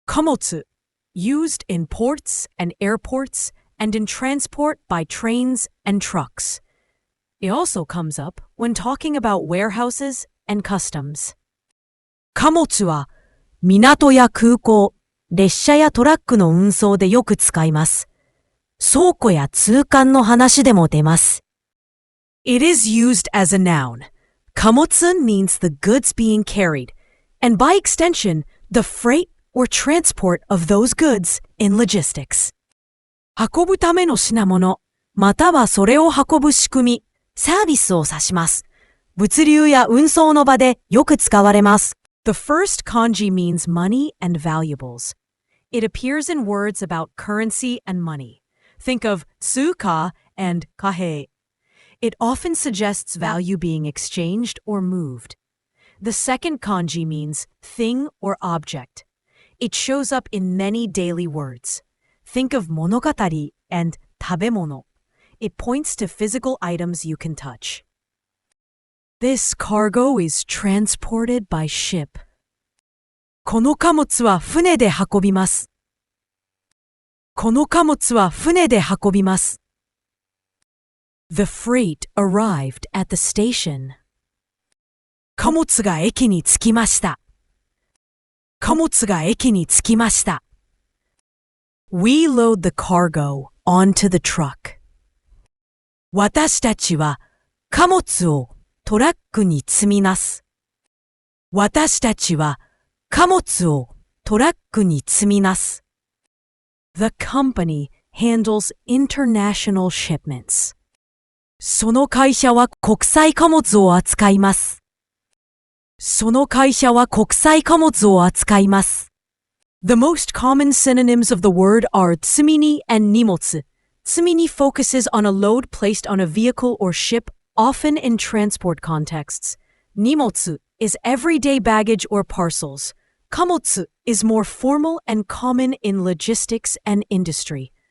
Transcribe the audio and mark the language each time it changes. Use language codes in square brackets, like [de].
[en] 貨物, used in ports and airports and in transport by trains and trucks. It also comes up when talking about warehouses and customs. [ja] 貨物は港や空港、列車やトラックの運送でよく使います。倉庫や通関の話でも出ます。 [en] It is used as a noun. 貨物 means the goods being carried, and by extension, the freight or transport of those goods in logistics. [ja] 運ぶための品物、またはそれを運ぶ仕組み、サービスを指します。物流や運送の場でよく使われます。 [en] The first kanji means money and valuables. It appears in words about currency and money. Think of tsuka and kahei. It often suggests value being exchanged or moved. The second kanji means thing or object. It shows up in many daily words. Think of monogatari and tabemono. It points to physical items you can touch. This cargo is transported by ship. [ja] この貨物は船で運びます。この貨物は船で運びます。 [en] The freight arrived at the station. [ja] 貨物が駅に着きました。貨物が駅に着きました。 [en] We load the cargo onto the truck. [ja] 私たちは貨物をトラックに積みます。私たちは貨物をトラックに積みます。 [en] The company handles international shipments. [ja] その会社は国際貨物を扱います。その会社は国際貨物を扱います。 [en] The most common synonyms of the word are tsumini and nimotsu. Tsumini focuses on a load placed on a vehicle or ship, often in transport contexts. Nimotsu is everyday baggage or parcels. Kamotsu is more formal and common in logistics and industry.